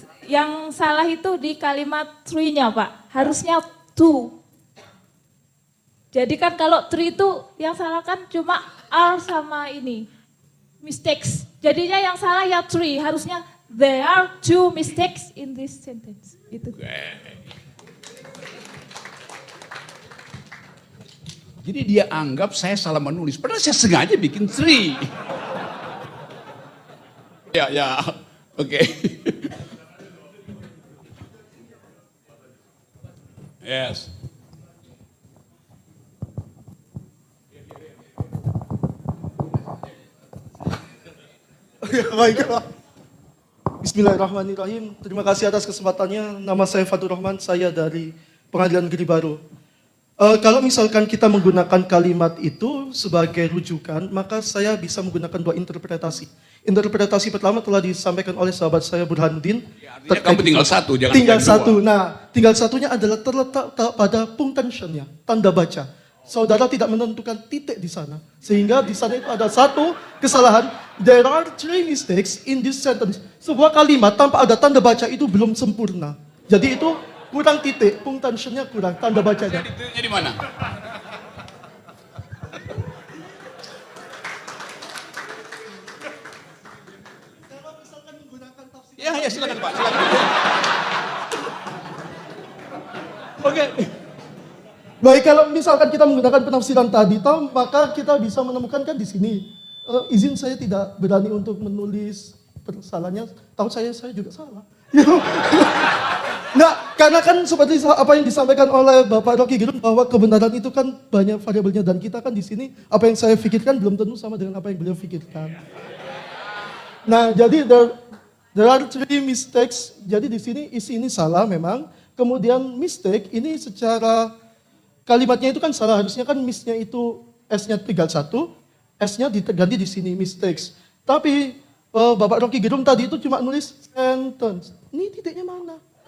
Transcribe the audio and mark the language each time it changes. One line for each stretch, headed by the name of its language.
Indonesian: Yang salah itu di kalimat tree-nya Pak. Harusnya to. Jadi kan kalau tree itu yang salah kan cuma are sama ini. Mistakes. Jadinya yang salah ya tree.
English: Harusnya there are 2 mistakes in this sentence.
Indonesian: Itu. Jadi dia anggap saya salah menulis. Padahal saya sengaja bikin tree. Ya. Oke.
English: Yes.
Indonesian: Baik, Bismillahirrahmanirrahim. Terima kasih atas kesempatannya. Nama saya Fatur Rahman, saya dari Pengadilan Negeri Baru. Kalau misalkan kita menggunakan kalimat itu sebagai rujukan, maka saya bisa menggunakan 2 interpretasi. Interpretasi pertama telah disampaikan oleh sahabat saya Burhanuddin. Ya, kamu tinggal satu, jangan tinggal satu. 2. Nah, tinggal satunya adalah terletak pada punctuation-nya, tanda baca. Saudara tidak menentukan titik di sana. Sehingga di sana itu ada satu kesalahan.
English: There are 3 mistakes in this sentence.
Indonesian: Sebuah kalimat tanpa ada tanda baca itu belum sempurna. Jadi itu kurang titik, punctuation-nya kurang, tanda bacanya. Titiknya di mana? Ya silakan Pak, silakan. Oke. Baik, kalau misalkan kita menggunakan penafsiran tadi, maka kita bisa menemukan kan di sini. Izin saya tidak berani untuk menulis kesalahannya. Tahu saya juga salah. Nah, karena kan seperti apa yang disampaikan oleh Bapak Rocky Gerung bahwa kebenaran itu kan banyak variabelnya dan kita kan di sini apa yang saya pikirkan belum tentu sama dengan apa yang beliau pikirkan. Nah, jadi
English: there are 3 mistakes.
Indonesian: Jadi di sini isi ini salah memang. Kemudian mistake ini secara kalimatnya itu kan salah, harusnya kan misnya itu S-nya tinggal 1, S-nya diganti di sini mistakes. Tapi Bapak Rocky Gerung tadi itu cuma nulis sentence. Ini titiknya mana?